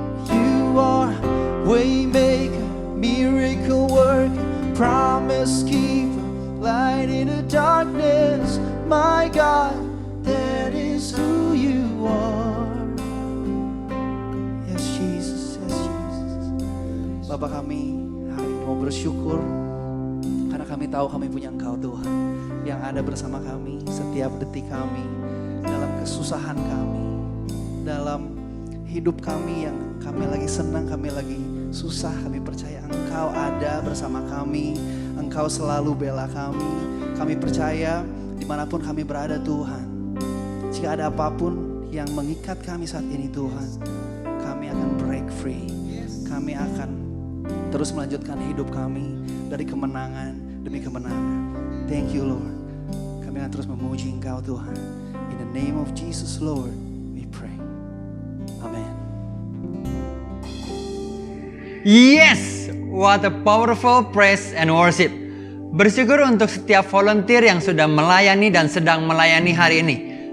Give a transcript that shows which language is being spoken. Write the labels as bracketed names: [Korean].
[English] You are waymaker, miracle worker, promise keeper, light in the darkness. My God, that is who you are. Yes Jesus, yes Jesus. [Indonesian] Bapa kami hari ini mau bersyukur karena kami tahu kami punya Engkau Tuhan yang ada bersama kami setiap detik kami, dalam kesusahan kami, dalam hidup kami yang kami lagi senang, kami lagi susah. Kami percaya Engkau ada bersama kami, Engkau selalu bela kami. Kami percaya dimanapun kami berada Tuhan, jika ada apapun yang mengikat kami saat ini Tuhan, kami akan [English] break free. [Indonesian] Kami akan terus melanjutkan hidup kami dari kemenangan demi kemenangan. [English] Thank you Lord. [Indonesian] Kami akan terus memuji Engkau Tuhan. [English] In the name of Jesus Lord, we pray. Amen. Yes, what a powerful praise and worship. [Indonesian] Bersyukur untuk setiap volunteer yang sudah melayani dan sedang melayani hari ini.